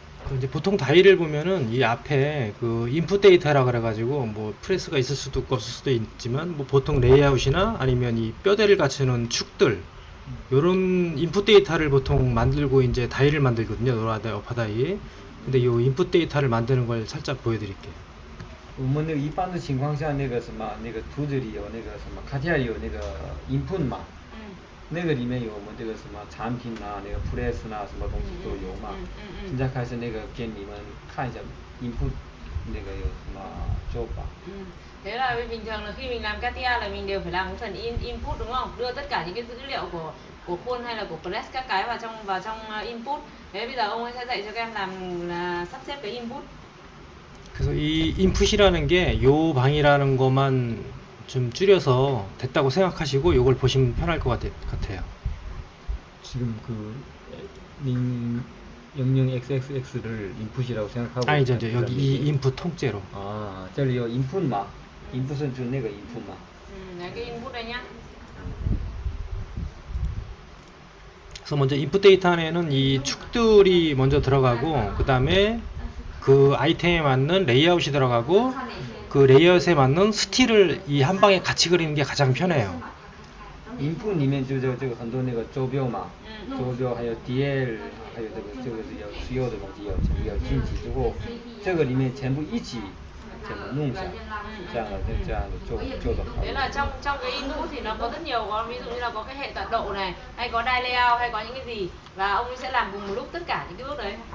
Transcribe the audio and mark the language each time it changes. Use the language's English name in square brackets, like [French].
[Korean] 그 이제 보통 다이를 보면은 이 앞에 그 인풋 데이터라 그래가지고 뭐 프레스가 있을 수도 없고 없을 수도 있지만 뭐 보통 레이아웃이나 아니면 이 뼈대를 갖추는 축들 요런 인풋 데이터를 보통 만들고 이제 다이를 만들거든요. 노라다이 어파다이. 근데 요 인풋 데이터를 만드는 걸 살짝 보여드릴게요. [Chinese] 我们那个一般的情况下那个什么那个图纸里有那个什么CATIA有那个 input 嘛那个里面有我们这个什么产品啊那个 press 啊什么东西都有嘛现在开始那个给你们看一下 input 那个有什么做法 [Vietnamese] Thế là bình thường là khi mình làm CATIA là mình đều phải làm cái phần input đúng không? Đưa tất cả những cái dữ liệu của khuôn hay là của press các cái vào trong input. Thế bây giờ ông ấy sẽ dạy cho các em làm là sắp xếp cái input. [Korean] 그래서 이 인풋이라는 게 요 방이라는 것만 좀 줄여서 됐다고 생각하시고 요걸 보시면 편할 것 같아요. 지금 그 님 00xxx를 인풋이라고 생각하고 아니죠, 이제 여기 이 그다음에 인풋 통째로. [Chinese] 这里有 input 嘛 [Korean] input은 좀 [Chinese] 那个 input 嘛 [Vietnamese] Là cái input đây nhá. [Korean] 그래서 먼저 인풋 데이터 안에는 이 축들이 먼저 들어가고, 그 다음에 그 아이템에 맞는 레이아웃이 들어가고, 그 레이아웃에 맞는 스틸을 이 한 방에 같이 그리는 게 가장 편해요. [Chinese] input 里面就这个很多那个周标嘛周标还有 DL 还有这个是有所有的东西要进去之后这个里面全部一起全部弄下这样的做的好 [Vietnamese] Thế là trong cái input thì nó có rất nhiều, có ví dụ như là có cái hệ tọa độ này, hay có die layout, hay có những cái gì, và ông ấy sẽ làm cùng một lúc tất cả những cái bước đấy.